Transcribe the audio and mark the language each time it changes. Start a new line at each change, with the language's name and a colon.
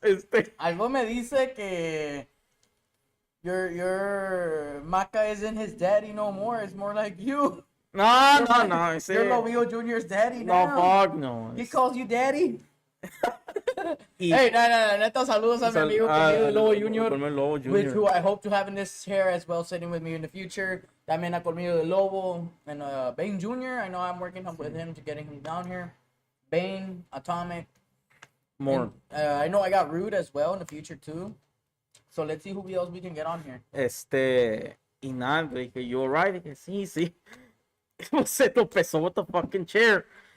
Spanish: Algo me dice que
English: your Maca isn't his daddy no more. It's more like you. No. You're Lobio Jr.'s daddy now. No, fuck no. He calls you daddy. Hey,
Spanish: neta, saludos a mi amigo conmigo,
English: Lobo Jr., which who I hope to have in this chair as well, sitting with me in the future.
Spanish: También a conmigo de Lobo and Bane Jr.
English: I know I'm working with him to getting him down here. Bane, Atomic. More. And, I know I got Rude as well in the future too. So let's see who else we can get on here.
Spanish: Y nada, dije,
English: you alright?
Spanish: Dije, sí. Se tropezó
English: with the fucking chair.